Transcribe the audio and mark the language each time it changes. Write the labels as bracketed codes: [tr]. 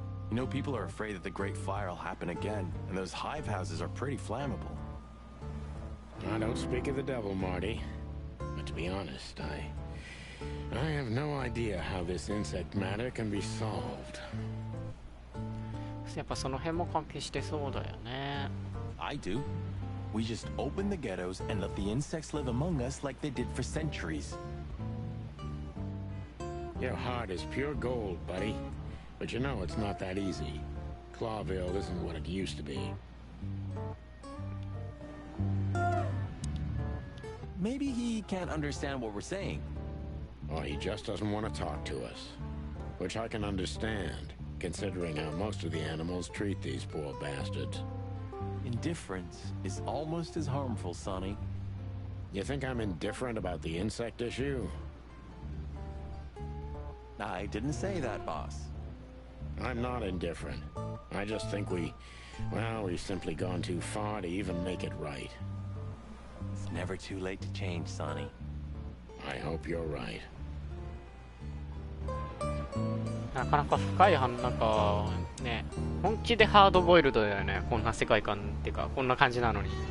[en] You know, people are afraid that the Great Fire will happen again, and those hive houses are pretty flammable. I don't speak of the devil, Marty. But to be honest, I have no idea how this insect matter can be solved. [ja] やっぱその辺も関係してそうだよね。 [en] I do. We just open the ghettos and let the insects live among us like they did for centuries. Your heart is pure gold, buddy. But you know it's not that easy. Clawville isn't what it used to be. Maybe he can't understand what we're saying. Or he just doesn't want to talk to us. Which I can understand, considering how most of the animals treat these poor bastards. Indifference is almost as harmful, Sonny. You think I'm indifferent about the insect issue? I didn't say that, boss. I'm not indifferent. I just think we've simply gone too far to even make it right. It's never too late to change, Sonny. I hope you're right. [ja] なかなか深いなんかね、本気でハードボイルドだよね。こんな世界観っていうか、こんな感じなのに。